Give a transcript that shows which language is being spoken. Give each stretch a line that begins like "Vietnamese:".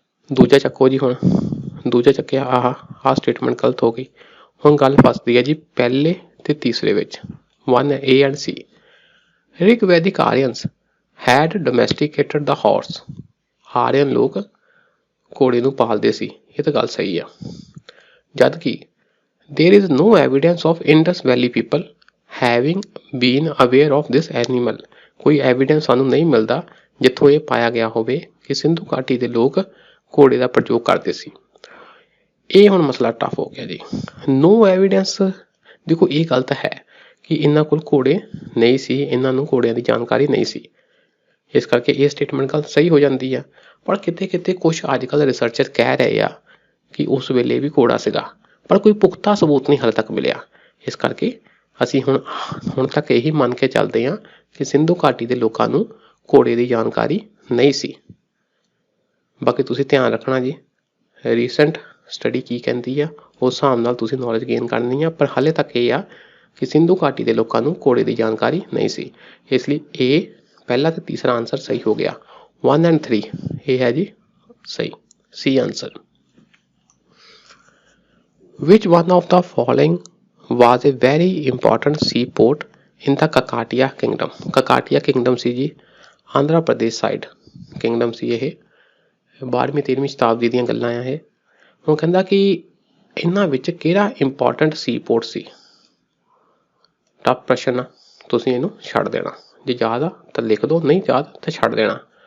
Punjabi: ਦੂਜਾ ਚੱਕੋ ਜੀ। ਹੁਣ ਦੂਜਾ ਚੱਕਿਆ, ਆਹ ਸਟੇਟਮੈਂਟ ਗਲਤ ਹੋ ਗਈ। ਹੁਣ ਗੱਲ ਫਸਦੀ ਹੈ ਜੀ ਪਹਿਲੇ ਤੇ ਤੀਸਰੇ ਵਿੱਚ 1 A and C।
English: Rigvedic Aryans had domesticated the horse.
Punjabi: Aryan ਲੋਕ ਘੋੜੇ ਨੂੰ ਪਾਲਦੇ ਸੀ, ਇਹ ਤਾਂ ਗੱਲ ਸਹੀ ਆ। ਜਦ ਕਿ
English: there is no evidence of Indus Valley people having been aware of this animal।
Punjabi: ਕੋਈ ਐਵੀਡੈਂਸ ਸਾਨੂੰ ਨਹੀਂ ਮਿਲਦਾ ਜਿੱਥੋਂ ਇਹ ਪਾਇਆ ਗਿਆ ਹੋਵੇ ਕਿ ਸਿੰਧੂ ਘਾਟੀ ਦੇ ਲੋਕ ਘੋੜੇ ਦਾ ਪ੍ਰਯੋਗ ਕਰਦੇ ਸੀ। ਇਹ ਹੁਣ ਮਸਲਾ ਟਫ ਹੋ ਗਿਆ ਜੀ। ਨੋ ਐਵੀਡੈਂਸ, ਦੇਖੋ ਇਹ ਗੱਲ ਤਾਂ ਹੈ ਕਿ ਇਹਨਾਂ ਕੋਲ ਘੋੜੇ ਨਹੀਂ ਸੀ, ਇਹਨਾਂ ਨੂੰ ਘੋੜਿਆਂ ਦੀ ਜਾਣਕਾਰੀ ਨਹੀਂ ਸੀ, ਇਸ ਕਰਕੇ ਇਹ ਸਟੇਟਮੈਂਟ ਗੱਲ ਸਹੀ ਹੋ ਜਾਂਦੀ ਆ। ਪਰ ਕਿਤੇ ਕਿਤੇ ਕੁਛ ਅੱਜ ਕੱਲ੍ਹ ਰਿਸਰਚਰ ਕਹਿ ਰਹੇ ਆ ਕਿ ਉਸ ਵੇਲੇ ਵੀ ਘੋੜਾ ਸੀਗਾ, ਪਰ ਕੋਈ ਪੁਖਤਾ ਸਬੂਤ ਨਹੀਂ ਹਾਲੇ ਤੱਕ ਮਿਲਿਆ। ਇਸ ਕਰਕੇ ਅਸੀਂ ਹੁਣ ਤੱਕ ਇਹੀ ਮੰਨ ਕੇ ਚੱਲਦੇ ਹਾਂ ਕਿ ਸਿੰਧੂ ਘਾਟੀ ਦੇ ਲੋਕਾਂ ਨੂੰ ਘੋੜੇ ਦੀ ਜਾਣਕਾਰੀ ਨਹੀਂ ਸੀ। ਬਾਕੀ ਤੁਸੀਂ ਧਿਆਨ ਰੱਖਣਾ ਜੀ, ਰੀਸੈਂਟ ਸਟੱਡੀ ਕੀ ਕਹਿੰਦੀ ਆ ਉਸ ਹਿਸਾਬ ਨਾਲ ਤੁਸੀਂ ਨੌਲੇਜ ਗੇਨ ਕਰਨੀ ਆ। ਪਰ ਹਾਲੇ ਤੱਕ ਇਹ ਆ ਕਿ ਸਿੰਧੂ ਘਾਟੀ ਦੇ ਲੋਕਾਂ ਨੂੰ ਘੋੜੇ ਦੀ ਜਾਣਕਾਰੀ ਨਹੀਂ ਸੀ, ਇਸ ਲਈ ਇਹ ਪਹਿਲਾ ਤੇ ਤੀਸਰਾ ਆਂਸਰ ਸਹੀ ਹੋ ਗਿਆ।
English: 1 and 3
Punjabi: ਇਹ ਹੈ ਜੀ ਸਹੀ, C answer.
English: Which one of the following was a very important seaport in the Kakatiya kingdom?
Punjabi: Kakatiya kingdom ਸੀ ਜੀ ਆਂਧਰਾ ਪ੍ਰਦੇਸ਼ ਸਾਈਡ ਕਿੰਗਡਮ ਸੀ ਇਹ। 12ਵੀਂ 13ਵੀਂ ਸ਼ਤਾਬਦੀ ਦੀਆਂ ਗੱਲਾਂ ਆ ਇਹ। ਹੁਣ ਕਹਿੰਦਾ ਕਿ ਇਹਨਾਂ ਵਿੱਚ ਕਿਹੜਾ ਇੰਪੋਰਟੈਂਟ ਸੀ ਪੋਰਟ ਸੀ। ਟਫ ਪ੍ਰਸ਼ਨ ਆ, ਤੁਸੀਂ ਇਹਨੂੰ ਛੱਡ ਦੇਣਾ। ਜੇ ਯਾਦ ਆ ਤਾਂ ਲਿਖ ਦਿਓ, ਨਹੀਂ ਯਾਦ ਤਾਂ ਛੱਡ ਦੇਣਾ।